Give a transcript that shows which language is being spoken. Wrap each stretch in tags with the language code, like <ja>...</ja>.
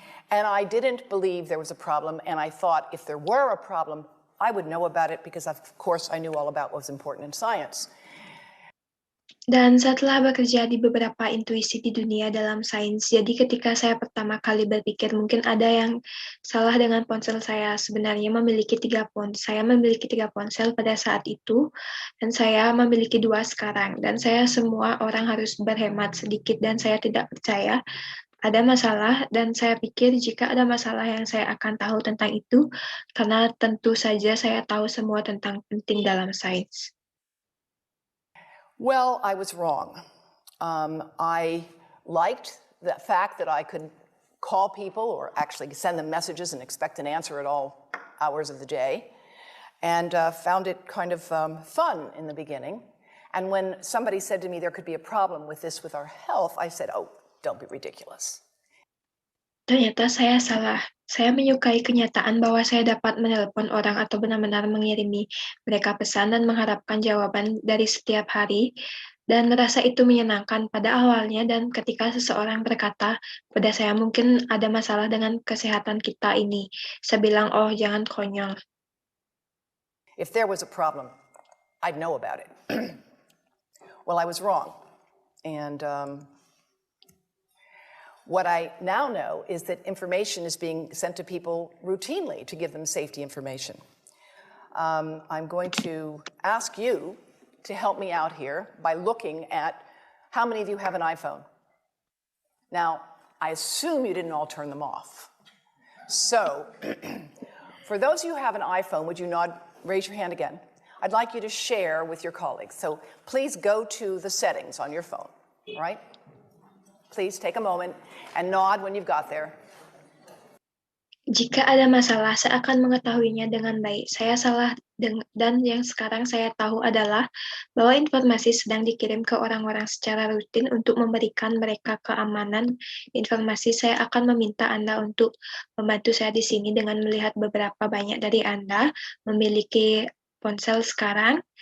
<en>And I didn't believe there was a problem, and I thought if there were a problem, I would know about it because, of course, I knew all about what was important in science.</en> <id>Dan setelah bekerja di beberapa intuisi di dunia dalam sains, jadi ketika saya pertama kali berpikir mungkin ada yang salah dengan ponsel saya, sebenarnya saya memiliki 3 ponsel pada saat itu, dan saya memiliki 2 sekarang, dan saya semua orang harus berhemat sedikit, dan saya tidak percaya ada masalah, dan saya pikir jika ada masalah yang saya akan tahu tentang itu, karena tentu saja saya tahu semua tentang penting dalam sains.</id> <en>Well, I was wrong. I liked the fact that I could call people or actually send them messages and expect an answer at all hours of the day, and found it kind of fun in the beginning. And when somebody said to me there could be a problem with this with our health, I said, oh, don't be ridiculous.</en> <id>Ternyata saya salah. Saya menyukai kenyataan bahwa saya dapat menelpon orang atau benar-benar mengirimi mereka pesan dan mengharapkan jawaban dari setiap hari, dan merasa itu menyenangkan pada awalnya, dan ketika seseorang berkata pada saya mungkin ada masalah dengan kesehatan kita ini, saya bilang, oh jangan konyol.</id> <en>If there was a problem, I'd know about it. Well, I was wrong. And what I now know is that information is being sent to people routinely to give them safety information. I'm going to ask you to help me out here by looking at how many of you have an iPhone. Now, I assume you didn't all turn them off. So, for those of you who have an iPhone, would you raise your hand again? I'd like you to share with your colleagues. So please go to the settings on your phone, all right? Please take a moment and nod when you've got there.</en> <id>Jika ada masalah, saya akan mengetahuinya dengan baik. Saya salah, dan yang sekarang saya tahu adalah bahwa informasi sedang dikirim ke orang-orang secara rutin untuk memberikan mereka keamanan informasi. Saya akan meminta Anda untuk membantu saya di sini dengan melihat beberapa banyak dari Anda memiliki ponsel sekarang.</id>